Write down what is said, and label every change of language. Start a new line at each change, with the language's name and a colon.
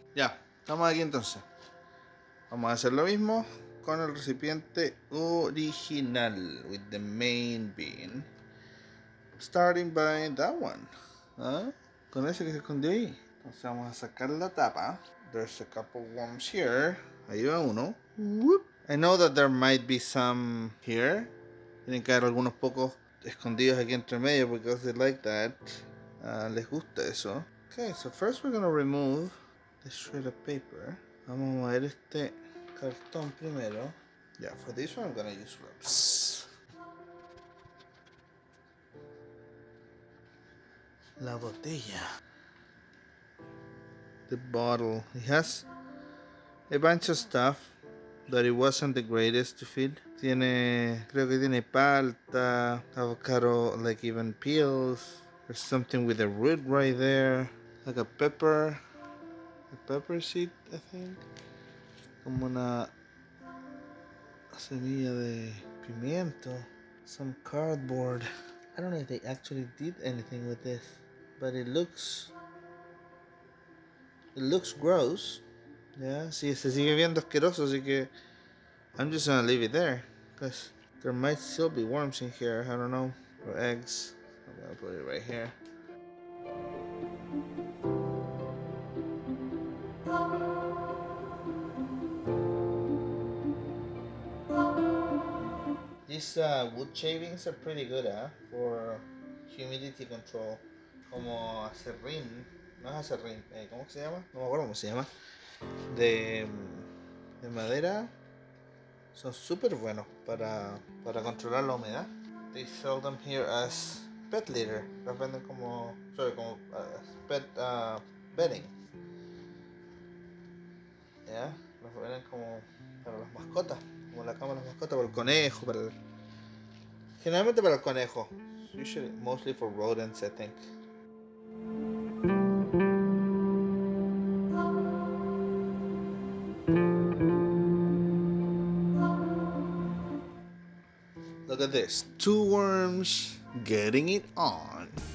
Spanish: Ya, estamos aquí entonces. Vamos a hacer lo mismo con el recipiente original,
English: with the main bean. Starting by that one.
Spanish: ¿Ah? Con ese que se escondió ahí. Entonces vamos a sacar la tapa.
English: There's a couple worms here.
Spanish: Ahí va uno.
English: Whoop. I know that there might be some here.
Spanish: Tienen que haber algunos pocos escondidos aquí entre medio
English: because they like that.
Spanish: Les gusta eso.
English: Okay, so first we're gonna remove the shred of paper.
Spanish: Vamos a mover este cartón primero.
English: Yeah, for this one I'm gonna use ropes.
Spanish: La botella.
English: The bottle. It has a bunch of stuff that it wasn't the greatest to feed.
Spanish: Creo que tiene palta, avocado,
English: like even peels. There's something with a root right there. Like a pepper seed, I think.
Spanish: Como una semilla de pimiento.
English: Some cardboard. I don't know if they actually did anything with this, but it looks gross. Yeah,
Spanish: sí, se sigue viendo asqueroso, así que
English: I'm just gonna leave it there, because there might still be worms in here, I don't know, or eggs. I'm gonna put it right here. These wood shavings are pretty good, for humidity control.
Spanish: Como acerrín, no es acerrín, ¿cómo se llama? No me acuerdo cómo se llama. De madera. Son súper buenos para controlar la humedad.
English: They sell them here as pet litter.
Spanish: Los venden como pet bedding. ¿Ya? Los venden como para las mascotas. Como la cama de las mascotas, para el conejo, generalmente para el conejo.
English: Usually, mostly for rodents, I think. Look at this. 2 worms getting it on.